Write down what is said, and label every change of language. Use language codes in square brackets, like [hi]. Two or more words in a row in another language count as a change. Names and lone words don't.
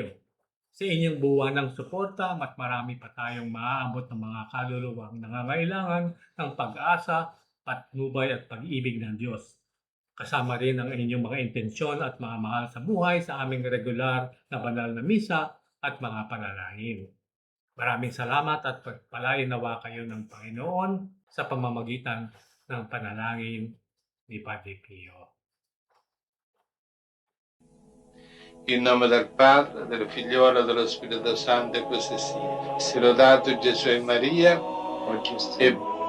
[tl] Sa inyong buwanang suporta, mas marami pa tayong maaabot ng mga kaluluwang nangangailangan ng pag-asa, patnubay at pag-ibig ng Diyos. Kasama rin ang inyong mga intensyon at mga mahal sa buhay sa aming regular na banal na misa at mga panalangin. Maraming salamat at pagpalain nawa kayo ng Panginoon sa pamamagitan ng panalangin ni Padre Pio. [it] In nome del Padre, del Figliolo e dello Spirito Santo, e così sia. Sia lodato Gesù e Maria, e